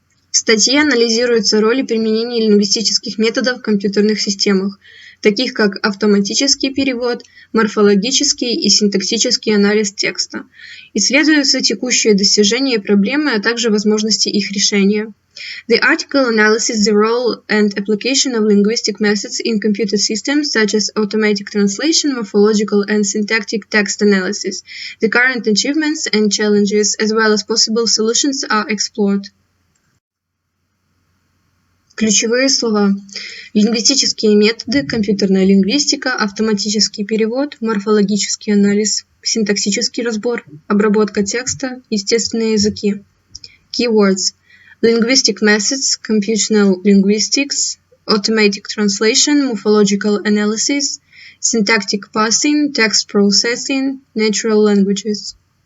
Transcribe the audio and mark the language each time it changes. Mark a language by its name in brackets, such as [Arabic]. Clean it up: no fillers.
[Russian] В статье анализируется роль и применение лингвистических методов в компьютерных системах, таких как автоматический перевод, морфологический и синтаксический анализ текста. Исследуются текущие достижения и проблемы, а также возможности их решения. [English] The article analyzes the role and application of linguistic methods in computer systems such as automatic translation, morphological and syntactic text analysis. The current achievements and challenges, as well as possible solutions, are explored. [Russian] Ключевые слова. Лингвистические методы, компьютерная лингвистика, автоматический перевод, морфологический анализ, синтаксический разбор, обработка текста, естественные языки. [English] Keywords. Linguistic methods, computational linguistics, automatic translation, morphological analysis, syntactic parsing, text processing, natural languages.